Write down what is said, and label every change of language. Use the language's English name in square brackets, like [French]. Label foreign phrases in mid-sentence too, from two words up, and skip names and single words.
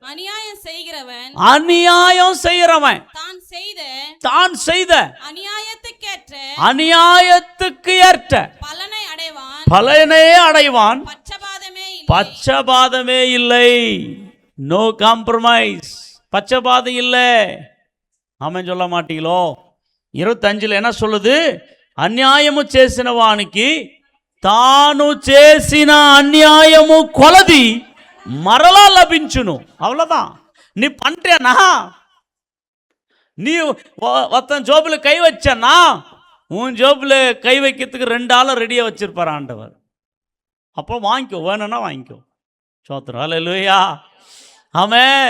[Tamil] அநியாயம் செய்கிறவன் தான் செய்த அநியாயத்துக்கு ஏற்ற பலனை அடைவான். பட்சபாதமே இல்லை. [English] no compromise. [Tamil] பட்சபாதம் இல்லை. ஆமென் சொல்ல மாட்டீங்களோ? 25 என்ன சொல்லுது? [Telugu] అన్యాయము చేసిన వానికి తాను చేసిన అన్యాయము కొలది మరలా లభించును. [Tamil] அவ்வளோதான். நீ பண்றேனா, நீ ஒருத்தன் ஜோபில் கை வச்சனா, உன் ஜோபில் கை வைக்கிறதுக்கு 2 ஆளை ரெடியாக வச்சிருப்பார் ஆண்டவர். அப்போ வாங்கிக்கோ, வேணும்னா வாங்கிக்கோ. சோத்திரம். ஹல்லேலூயா. ஆமென்.